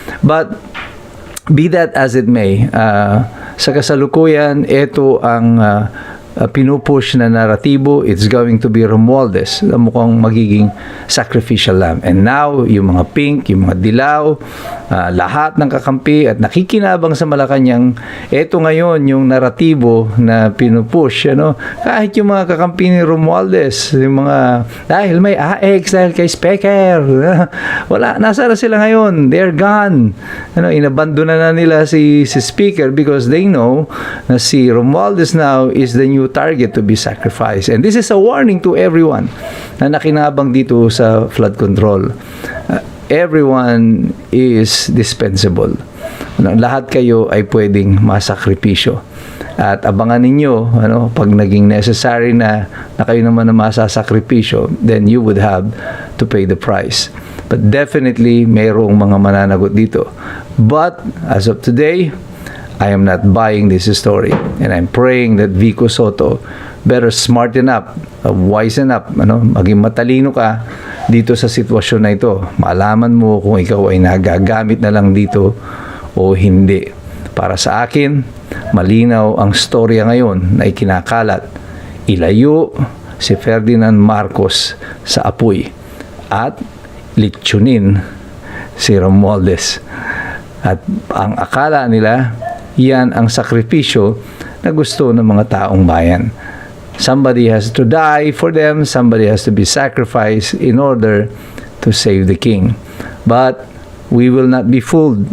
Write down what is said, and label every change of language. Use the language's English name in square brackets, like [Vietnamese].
[English] But be that as it may, [Filipino] sa kasalukuyan, ito ang pinupush na naratibo. [English] It's going to be Romualdez [Filipino] na mukhang magiging [English] sacrificial lamb. [Filipino] And now, yung mga pink, yung mga dilaw, lahat ng kakampi at nakikinabang sa Malacanang, ito ngayon yung naratibo na pinupush. Kahit yung mga kakampi ni Romualdez, yung mga, dahil may AX, dahil kay Specker, wala, nasa na sila ngayon, [English] they're gone. [Filipino] Inabandona na nila [English] si Speaker because they know na si Romualdez now is the new target to be sacrificed. And this is a warning to everyone na nakinabang dito sa flood control. everyone is dispensable. [Filipino] Lahat kayo ay pwedeng masakripisyo. At abangan ninyo, pag naging necessary na kayo naman na masasakripisyo, [English] then you would have to pay the price. [Filipino] But definitely, mayroong mga mananagot dito. [English] But, as of today, I am not buying this story. And I'm praying that Vico Soto better smarten up, wisen up, [Filipino] maging matalino ka dito sa sitwasyon na ito. Maalaman mo kung ikaw ay nagagamit na lang dito o hindi. Para sa akin, malinaw ang storya ngayon na ikinakalat. Ilayo si Ferdinand Marcos sa apoy at litsunin si Romualdez. At ang akala nila, yan ang sakripisyo na gusto ng mga taong bayan. [English] Somebody has to die for them, somebody has to be sacrificed in order to save the king. But we will not be fooled.